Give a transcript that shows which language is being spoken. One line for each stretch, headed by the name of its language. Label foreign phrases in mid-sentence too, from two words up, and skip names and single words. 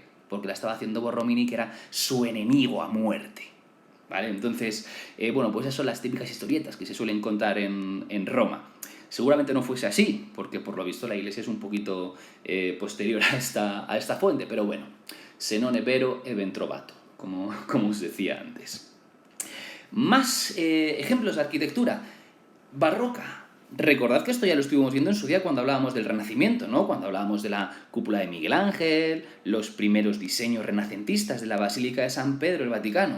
Spanish: Porque la estaba haciendo Borromini, que era su enemigo a muerte, ¿vale? Entonces, bueno, pues esas son las típicas historietas que se suelen contar en Roma. Seguramente no fuese así, porque por lo visto la iglesia es un poquito posterior a esta fuente, pero bueno,
Italian: se non è vero è ben trovato,
Spanish: como os decía antes. Más ejemplos de arquitectura barroca. Recordad que esto ya lo estuvimos viendo en su día cuando hablábamos del Renacimiento, ¿no? Cuando hablábamos de la cúpula de Miguel Ángel, los primeros diseños renacentistas de la Basílica de San Pedro, el Vaticano.